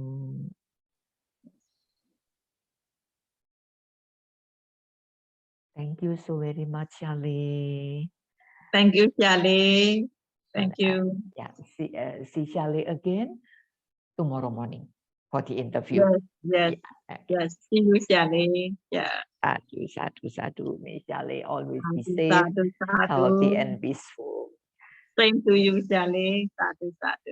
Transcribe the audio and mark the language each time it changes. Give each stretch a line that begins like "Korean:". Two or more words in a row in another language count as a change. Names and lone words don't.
English: Thank you so very much, Shali. Thank you, Shali. Thank you. Yeah, see Shali again tomorrow morning for the interview. Yes. Yes. See you, Shali. Yeah.
Pali: Sadu, sadu, sadu.
English: May Shali always be Sadu, safe,
Pali: sadu, sadu.
English: healthy, and peaceful. Same to you,
Pali: Shali. Sadu, sadu.